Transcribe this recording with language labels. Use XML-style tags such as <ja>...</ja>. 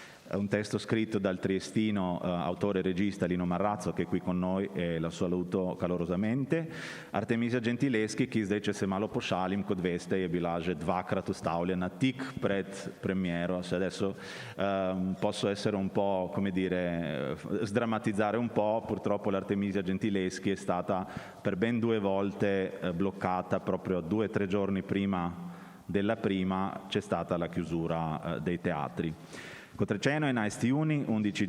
<it>Un testo scritto dal triestino autore e regista Lino Marrazzo, che è qui con noi e la saluto calorosamente.</it> <sl>Artemisia Gentileschi, ki zdaj, če se malo pošalim, kot veste, je bila že dvakrat ustavljena tik pred premiero.</sl> <it>Adesso posso essere un po', come dire, sdrammatizzare un po', purtroppo l'Artemisia Gentileschi è stata per ben 2 volte bloccata, proprio 2 o 3 giorni prima della prima c'è stata la chiusura dei teatri.</it> <sl>Kot rečeno, 11. juni, 11.</sl>